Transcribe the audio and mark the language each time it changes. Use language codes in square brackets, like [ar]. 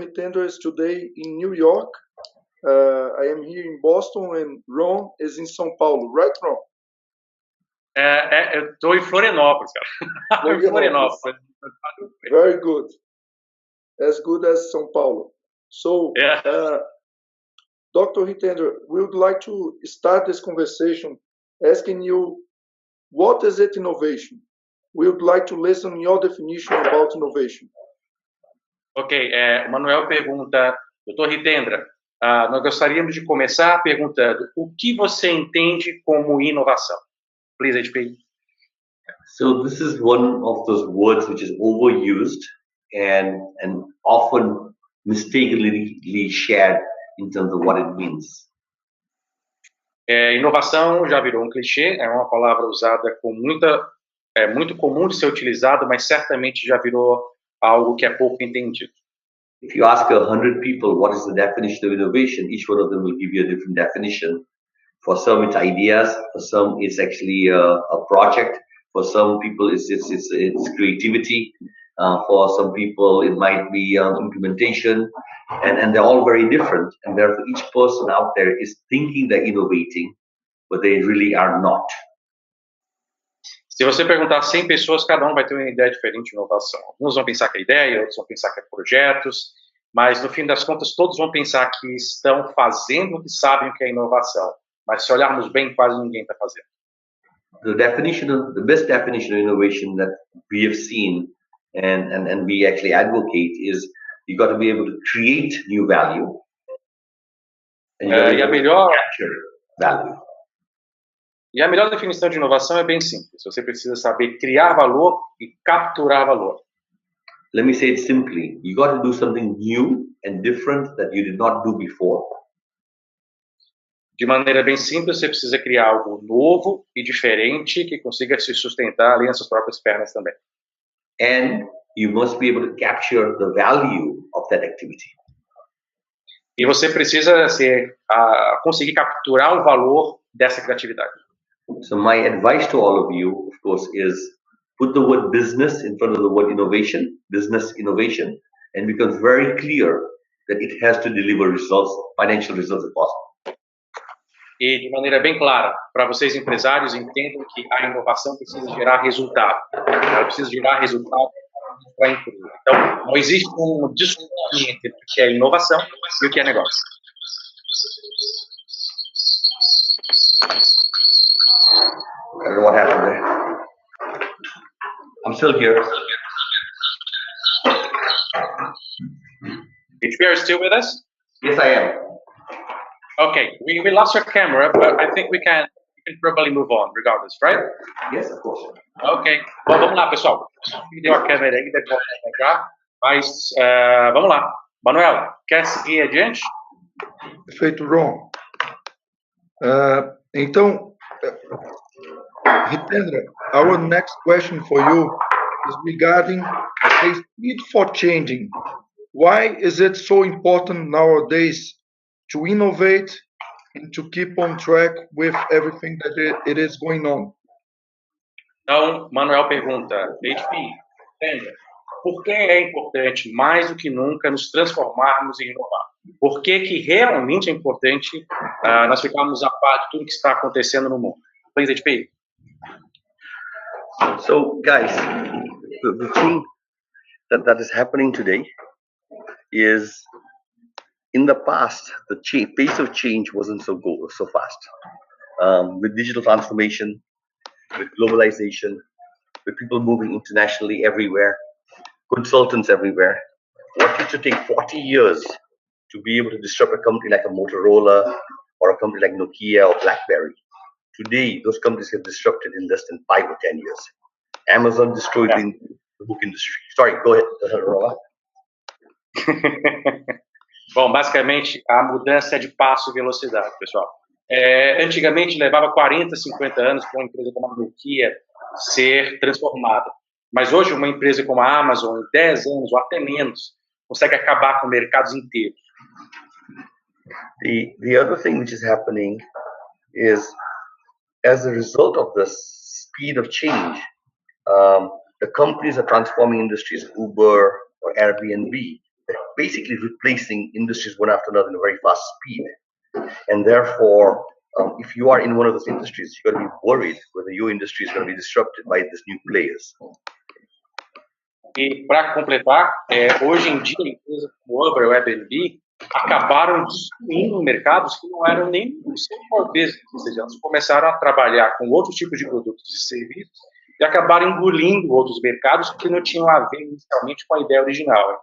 [en] Hitendra is today in New York. I am here in Boston and Ron is in São Paulo, right, Ron? [pt] Eu estou em Florianópolis, cara. Em Florianópolis. [en] Very good. As good as São Paulo. So, Dr. Hitendra, we would like to start this conversation asking you, what is it innovation? We would like to listen your definition about innovation. [pt] Ok, o Manuel pergunta, Dr. Hitendra, nós gostaríamos de começar perguntando o que você entende como inovação? [en] Please, HP. So this is one of those words which is overused and often mistakenly shared in terms of what it means. [pt] Inovação já virou um clichê, é uma palavra usada com muito comum de ser utilizado, mas certamente já virou algo que é pouco entendido. [en] If you ask 100 people what is the definition of innovation, each one of them will give you a different definition. For some, it's ideas. For some, it's actually a project. For some people, it's creativity. For some people, it might be implementation, and they're all very different. And therefore, each person out there is thinking they're innovating, but they really are not. [pt] Se você perguntar a 100 pessoas, cada um vai ter uma ideia diferente de inovação. Alguns vão pensar que é ideia, outros vão pensar que é projetos, mas no fim das contas, todos vão pensar que estão fazendo o que sabem o que é inovação. Mas se olharmos bem, quase ninguém está fazendo. [en] The best definition of innovation that we have seen and we actually advocate is you got to be able to create new value and capture value. [pt] E a melhor definição de inovação é bem simples. Você precisa saber criar valor e capturar valor. [en] Let me say it simply. You got to do something new and different that you did not do before. [pt] De maneira bem simples, você precisa criar algo novo e diferente que consiga se sustentar ali nas suas próprias pernas também. [en] And you must be able to capture the value of that activity. [pt] E você precisa conseguir capturar o valor dessa criatividade. [en] So my advice to all of you, of course, is put the word business in front of the word innovation, business innovation, and it becomes very clear that it has to deliver results, financial results if possible. [pt] E de maneira bem clara, para vocês empresários, entendam que a inovação precisa gerar resultado. Ela precisa gerar resultado para incluir. Então, não existe um discurso entre o que é inovação e o que é negócio. [en] I don't know what happened there. I'm still here. HP, are you still with us? Yes, I am. Okay, we lost your camera, but I think we can probably move on regardless, right? Yes, of course. [pt] Ok. Bom, vamos lá, pessoal. Perdeu a câmera aí, depois já. Mas vamos lá. Manuel, quer seguir adiante? Perfeito, Ron. Então, [en] Hitendra, our next question for you is regarding the speed for changing. Why is it so important nowadays to innovate and to keep on track with everything that it is going on? [pt] Então, Manuel pergunta, HP, Hitendra, por que é importante, mais do que nunca, nos transformarmos e inovar? Por que realmente é importante nós ficarmos a par de tudo que está acontecendo no mundo? [en] Please, HP. So, guys, the thing that is happening today is, in the past, the pace of change wasn't so fast. With digital transformation, with globalization, with people moving internationally everywhere, consultants everywhere, what used to take 40 years to be able to disrupt a company like a Motorola or a company like Nokia or BlackBerry, today those companies have disrupted in less than 5 or 10 years. Amazon destroyed the book industry. Sorry, go ahead, Rola. [pt] Bom, basicamente, a mudança é de passo e velocidade, pessoal. Antigamente, levava 40, 50 anos para uma empresa como a Nokia ser transformada. Mas hoje, uma empresa como a Amazon, em 10 anos ou até menos, consegue acabar com mercados inteiros. [en] The other thing which is happening is, as a result of the speed of change, the companies are transforming industries, Uber or Airbnb, they're basically replacing industries one after another in a very fast speed. And therefore, if you are in one of those industries, you're going to be worried whether your industry is going to be disrupted by these new players. [pt] E para completar, hoje em dia, empresas como Uber ou Airbnb acabaram destruindo mercados que não eram nem o seu core business, ou seja, elas começaram a trabalhar com outros tipos de produtos e serviços e acabaram engolindo outros mercados que não tinham a ver inicialmente com a ideia original.